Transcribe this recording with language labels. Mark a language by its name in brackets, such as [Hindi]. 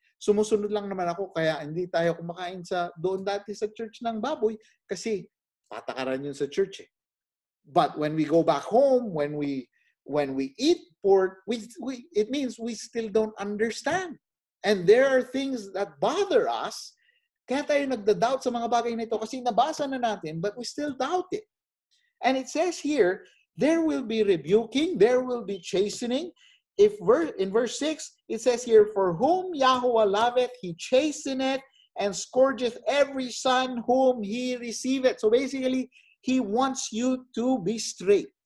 [Filipino] Sumusunod lang naman ako kaya hindi tayo kumakain sa doon dati sa church ng baboy kasi patakaran yun sa church eh. [English] But when we go back home, when we eat pork, it means we still don't understand. And there are things that bother us. [Filipino] Kaya tayo nagda-doubt sa mga bagay na ito kasi nabasa na natin, [English] but we still doubt it. And it says here, there will be rebuking, there will be chastening. In verse 6, it says here, for whom Yahweh loveth, he chasteneth, and scourgeth every son whom he receiveth. So basically, he wants you to be straight.